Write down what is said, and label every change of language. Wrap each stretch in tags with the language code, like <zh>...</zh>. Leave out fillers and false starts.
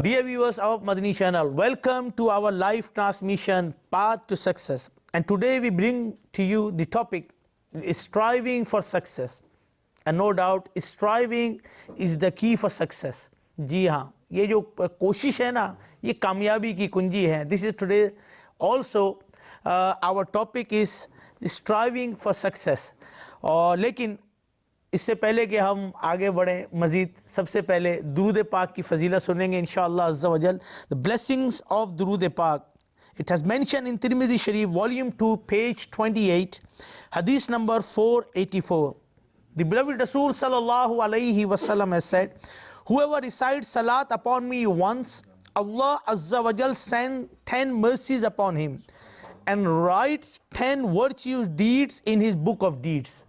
<en>Dear viewers of Madani channel, welcome to our live transmission, Path to Success. And today we bring to you the topic, striving for success. And no doubt, striving is the key for success.</en> <hi>जी हाँ, ये जो कोशिश है ना, ये कामयाबी की कुंजी है.</hi> <en>This is today also our topic is striving for success.</en> <hi>और लेकिन इससे पहले कि हम आगे बढ़ें मज़ीद, सबसे पहले दुरूद पाक की फजीलत सुनेंगे इंशाअल्लाह अज़्ज़ा वजल.</hi> <en>The blessings of Durood Pak. It has mentioned in Tirmidhi Sharif, volume 2, page 28, hadith number 484. The beloved Rasul sallallahu alayhi wasallam has said, whoever recites salat upon me once, Allah Azza wa Jal send 10 mercies upon him and writes 10 virtuous deeds in his book of deeds.</en>